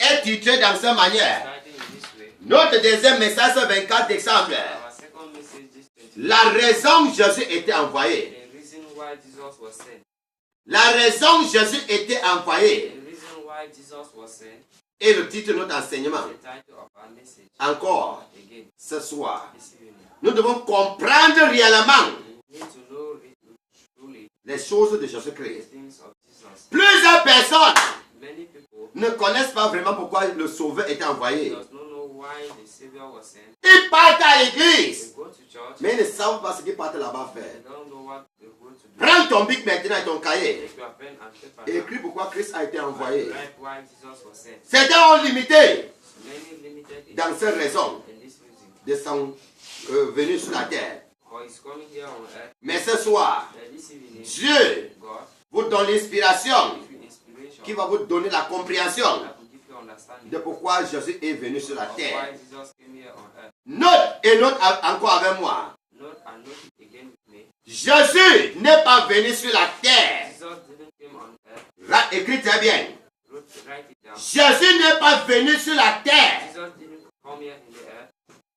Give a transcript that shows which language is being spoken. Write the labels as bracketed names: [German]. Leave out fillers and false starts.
[French] est titré dans cette manière. [English] starting in this way. [French] Notre deuxième message, ce 24 décembre. [English] Our second message this 20. [French] La raison Jésus était envoyé. [English] The reason why Jesus was sent. [French] La raison Jésus était [English] The [French] envoyé. [English] reason why Jesus was sent [French] Et le titre de notre enseignement. [English] is the title of our message. [French] Encore, [English] Again, [French] ce soir. [English] this evening. [French] Nous devons comprendre réellement [English] We need to know truly [French] les choses de [English] the [French] Jésus-Christ. [English] things of Jesus. [French] Plusieurs personnes [English] Many people [French] ne connaissent pas vraiment pourquoi le Sauveur était envoyé. [English] does not know why the Savior was sent. [French] Ils partent à [English] They [French] l'église, [English] go to church, [French] mais ils ne savent pas ce qu'ils partent là-bas [English] they [French] faire. [English] don't know what they're going to do. [French] Prends ton bic maintenant et ton cahier. [English] Take your pen and paper [French] Et [English] now. [French] écris pourquoi Christ a été [English] And [French] envoyé. [English] write why Jesus was sent. [French] Certains ont limité [English] Many limited in [French] dans cette raison [English] this reason. [French] de son venue sur la terre. [English] For he's coming here on earth. [French] Mais ce soir, [English] This evening, [French] Dieu [English] God [French] vous donne l'inspiration [English] give you inspiration [French] qui va vous donner la compréhension [English] that will give you understanding [French] de pourquoi Jésus est venu sur la [English] of [French] terre. [English] why Jesus came here on earth. [French] Note et note encore avec moi. [English] Note and note it again with me. [French] Jésus n'est pas venu sur la terre. [English] Jesus didn't come on earth. [French] Écris très bien. [English] Write it down. [French] Jésus n'est pas venu sur la terre [English] Jesus didn't come here in the earth